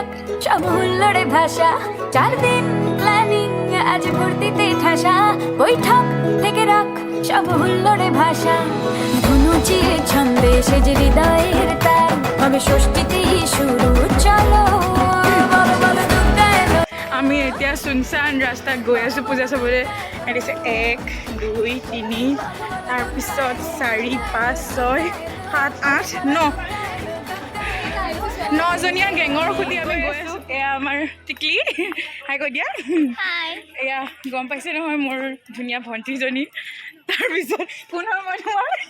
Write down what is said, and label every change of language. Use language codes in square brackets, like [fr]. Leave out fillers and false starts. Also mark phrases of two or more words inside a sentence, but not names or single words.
[bn] সব হুল্লোড়ে ভাষা চার দিন প্ল্যানিং আজ ফুর্তিতে ঠাসা বৈঠক থেকে রাখ সব হুল্লোড়ে ভাষা ধনুচির ছন্দে সেজে হৃদয়ের তার হবে ষষ্ঠীতেই শুরু চলো বলো বলো দুর্গা এলো [as] আমি এতিয়া চুনচান ৰাস্তাত গৈ আছোঁ পূজা চাবলৈ দিছে 1 2 3 তাৰপিছত 4 5 6 7 8 9 9জনীয়া গেঙৰ সৈতে আমি গৈ আছোঁ এয়া আমাৰ টিকলি হাই কৈ দিয়া এয়া গম পাইছে নহয় মোৰ ধুনীয়া ভণ্টিজনী তাৰপিছত পুনৰ মানুহৰ